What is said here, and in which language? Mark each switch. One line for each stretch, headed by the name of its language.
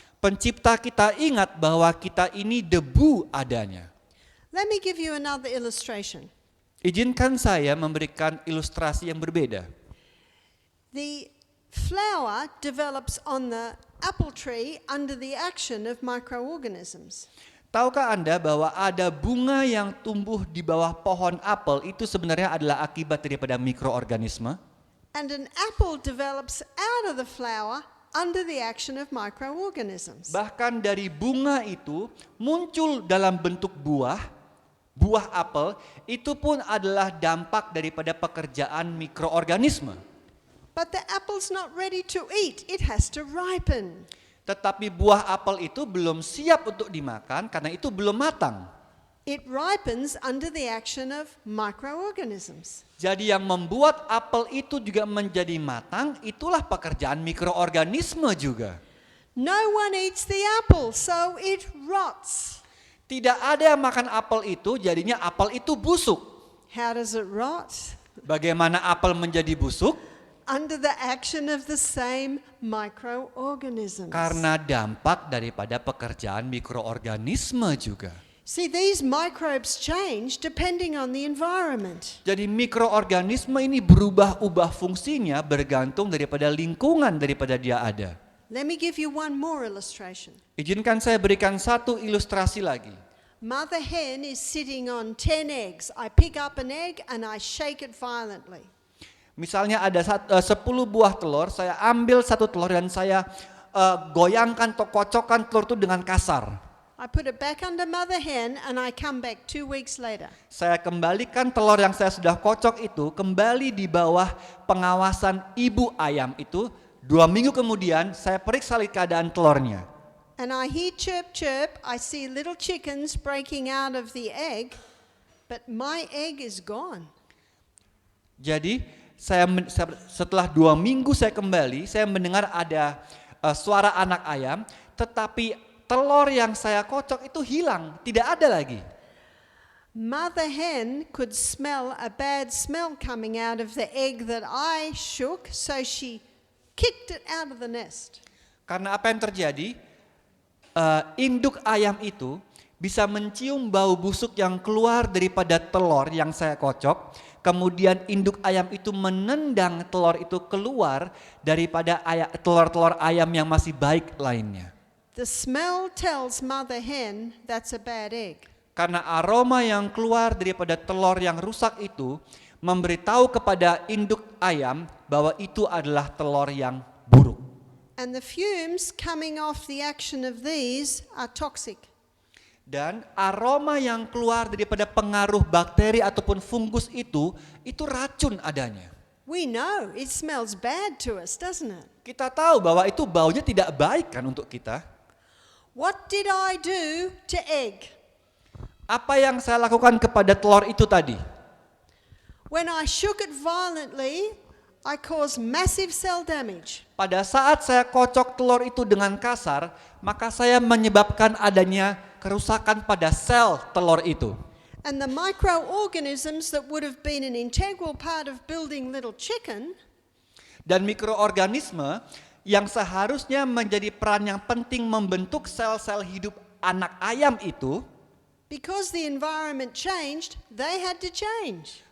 Indonesian: Pencipta kita ingat bahwa kita ini debu adanya.
English: Let me give you another illustration.
Indonesian: Izinkan saya memberikan ilustrasi yang berbeda.
English: The flower develops on the apple tree under the action of microorganisms.
Indonesian: Tahukah Anda bahwa ada bunga yang tumbuh di bawah pohon apel itu sebenarnya adalah akibat daripada mikroorganisme?
English: And an apple develops out of the flower under the action of microorganisms.
Indonesian: Bahkan dari bunga itu muncul dalam bentuk buah apel, itu pun adalah dampak daripada pekerjaan mikroorganisme.
English: But the apple's not ready to eat, it has to ripen.
Indonesian: Tetapi buah apel itu belum siap untuk dimakan karena itu belum matang.
English: It ripens under the action of microorganisms.
Indonesian: Jadi yang membuat apel itu juga menjadi matang, itulah pekerjaan mikroorganisme juga.
English: No one eats the apple, so it rots.
Indonesian: Tidak ada yang makan apel itu, jadinya apel itu busuk.
English: How does it rot?
Indonesian: Bagaimana apel menjadi busuk?
English: Under the action of the same microorganisms.
Indonesian: Karena dampak daripada pekerjaan mikroorganisme juga.
English: See, these microbes change depending on the environment.
Indonesian: Jadi mikroorganisme ini berubah-ubah fungsinya bergantung daripada lingkungan daripada dia ada.
English: Let me give you one more illustration.
Indonesian: Izinkan saya berikan satu ilustrasi lagi.
English: Mother hen is sitting on 10 eggs. I pick up an egg and I shake it violently.
Indonesian: Misalnya ada 10 buah telur, saya ambil satu telur dan saya goyangkan atau kocokkan telur itu dengan kasar.
English: I put it back under mother hen and I come back 2 weeks later.
Indonesian: Saya kembalikan telur yang saya sudah kocok itu kembali di bawah pengawasan ibu ayam itu. 2 minggu kemudian saya periksa keadaan telurnya.
English: And I hear chirp chirp, I see little chickens breaking out of the egg, but my egg is gone.
Indonesian: Jadi setelah 2 minggu saya kembali, saya mendengar ada suara anak ayam, tetapi telur yang saya kocok itu hilang, tidak ada lagi.
English: Mother hen could smell a bad smell coming out of the egg that I shook, so she kicked it out of the nest.
Indonesian: Karena apa yang terjadi? Induk ayam itu bisa mencium bau busuk yang keluar daripada telur yang saya kocok. Kemudian induk ayam itu menendang telur itu keluar daripada telur-telur ayam yang masih baik lainnya.
English: The smell tells mother hen that's a bad egg.
Indonesian: Karena aroma yang keluar daripada telur yang rusak itu memberitahu kepada induk ayam bahwa itu adalah telur yang buruk.
English: And the fumes coming off the action of these are toxic.
Indonesian: Dan aroma yang keluar daripada pengaruh bakteri ataupun fungus itu racun adanya.
English: We know it smells bad to us, doesn't it?
Indonesian: Kita tahu bahwa itu baunya tidak baik kan untuk kita.
English: What did I do to egg?
Indonesian: Apa yang saya lakukan kepada telur itu tadi?
English: When I shook it violently, I caused massive cell damage.
Indonesian: Pada saat saya kocok telur itu dengan kasar, maka saya menyebabkan adanya kerusakan pada sel telur itu.
English: And the microorganisms that would have been an integral part of building little chicken,
Indonesian: dan mikroorganisme yang seharusnya menjadi peran yang penting membentuk sel-sel hidup anak ayam itu,
English: because the environment changed, they had to change.